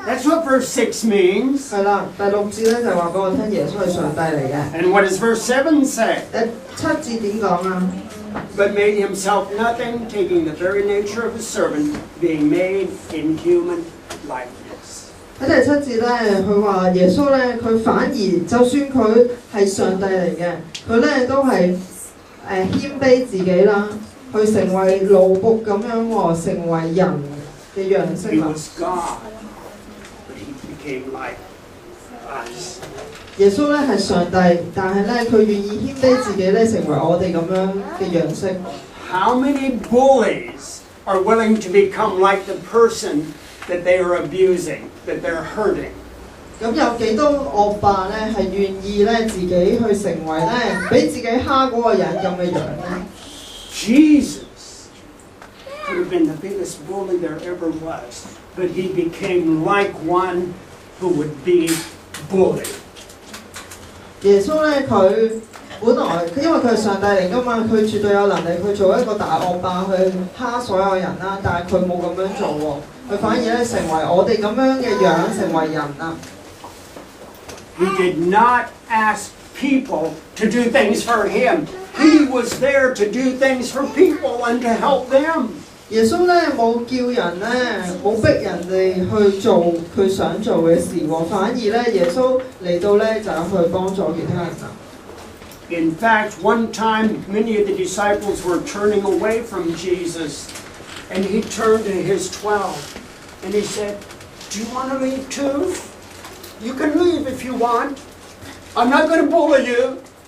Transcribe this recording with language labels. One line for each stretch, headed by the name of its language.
English: That's what verse 6 means.
Cantonese: 係啦，第6節咧就話俾我聽，耶穌係上帝嚟嘅。
English: And what does verse 7 say?
Cantonese: 第7節點講啊？
English: But made himself nothing, taking the very nature of a servant, being made in human likeness.
Cantonese: 喺第7節咧，佢話耶穌咧，佢反而就算佢係上帝嚟嘅，佢咧都係謙卑自己啦，去成為奴僕咁樣喎，成為人嘅樣式
English: He
Cantonese: 啦。
English: was God, but he became like us.
Cantonese: 耶穌咧係上帝，但係咧佢願意謙卑自己咧，成為我哋咁樣嘅樣式。
English: How many bullies are willing to become like the person that they are abusing, that they're hurting?
Cantonese: 咁有幾多惡霸咧係願意咧自己去成為咧俾自己蝦嗰個人咁嘅樣咧？
English: Jesus could have been the biggest bully there ever was, but he became like one who would be bullied.
Cantonese: 耶穌咧佢本來因為佢係上帝嚟㗎嘛，佢絕對有能力去做一個大惡霸去蝦所有人啦，但係佢冇咁樣做喎，佢反而咧成為我哋咁樣嘅樣，成為人啊。
English: He did not ask people to do things for him. He was there to do things for people and to help them.
Cantonese: 耶穌咧冇叫人咧，冇逼人哋去做佢想做嘅事喎，反而咧耶穌嚟到咧就去幫助其他人啊。
English: In fact, one time many of the disciples were turning away from Jesus, and he turned to his 12 and he said, "Do you want to leave too? You can leave if you want. I'm not going to bully you.